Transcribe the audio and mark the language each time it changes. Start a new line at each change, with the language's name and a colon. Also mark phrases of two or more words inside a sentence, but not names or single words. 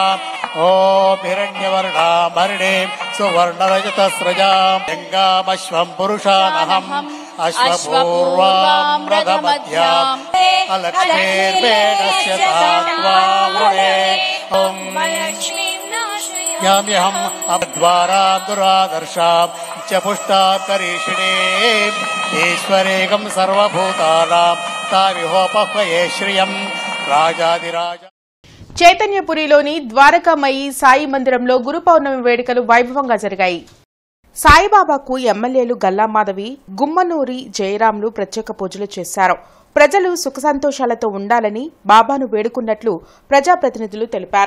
Sanskrit: ओम हिरण्यवर्णामर्णे सुवर्णरजतस्रजां गंगामश्वं पुरुषानहम् अश्वपूर्वां रथमध्याम् अलक्ष्मीर्वेदस्य तात्वावृणे ओम याम्यहम् अद्वारा दुरादर्शां च पुष्टां करीषिणे ईश्वरेकं सर्वभूतानां ताविहोपह्वये श्रियं राजाधिराज.
Telugu: చైతన్యపురిలోని ద్వారకామయి సాయి మందిరంలో గురు పౌర్ణమి వేడుకలు వైభవంగా జరిగాయి. సాయిబాబాకు ఎమ్మెల్యేలు గల్లా మాధవి, గుమ్మనూరి జయరాంలు ప్రత్యేక పూజలు చేశారు. ప్రజలు సుఖ సంతోషాలతో ఉండాలని బాబాను వేడుకున్నట్లు ప్రజాప్రతినిధులు తెలిపారు.